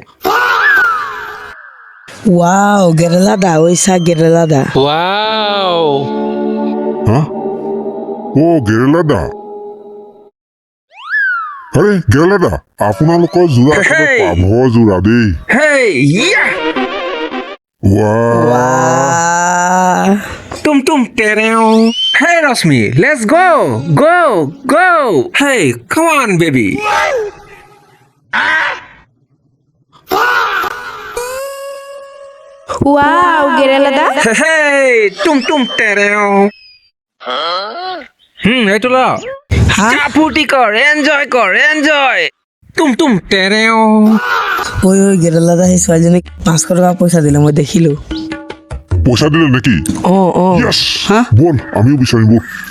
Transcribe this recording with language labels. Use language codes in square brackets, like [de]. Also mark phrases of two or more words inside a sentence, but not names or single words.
[as] Wow, Gerelada, oisa Gerelada. ওৱাও হা অ গেৰেলাদা আৰে গেৰেলাদা আপোনালোকৰ যোৰা Hey! পাভৰ যোৰা দেই হেই ইয়া ৱা [en] Tum tum tereo. Hey Rosmi, let's go. Go, go. Hey, come on baby. ওয়াও গেৰেলা দা Hey, tum tum tereo. [as] এইটো ল যা ফুৰ্তি কৰ এনজয় কৰ এনজয় তুম তুম তেৰেও। ঐ গেৰেলাদা সেই ছোৱালীজনীক 500 টকা পইচা দিলে মই দেখিলো পইচা দিলে নেকি অঁ ইয়েছ হা বল আমিও বিচাৰিম বল